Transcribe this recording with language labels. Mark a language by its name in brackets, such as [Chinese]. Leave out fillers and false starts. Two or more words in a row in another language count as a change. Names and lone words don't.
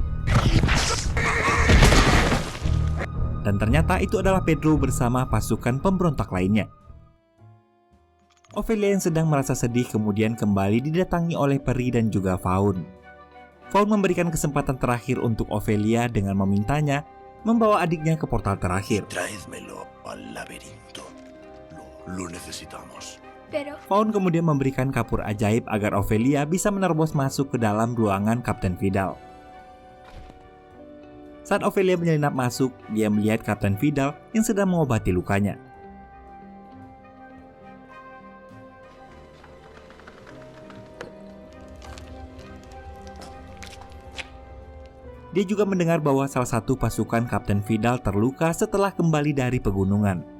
[Indonesian] Dan ternyata itu adalah Pedro bersama pasukan pemberontak lainnya. Ophelia yang sedang merasa sedih kemudian kembali didatangi oleh peri dan juga Faun. Faun memberikan kesempatan terakhir untuk Ophelia dengan memintanya membawa adiknya ke portal terakhir. [Spanish] Traédmelo al laberinto. Lo necesitamos. Pero [Indonesian] Faun kemudian memberikan kapur ajaib agar Ophelia bisa menerobos masuk ke dalam ruangan Kapten Vidal. Saat Ophelia menyelinap masuk, dia melihat Kapten Vidal yang sedang mengobati lukanya. Dia juga mendengar bahwa salah satu pasukan Kapten Vidal terluka setelah kembali dari pegunungan.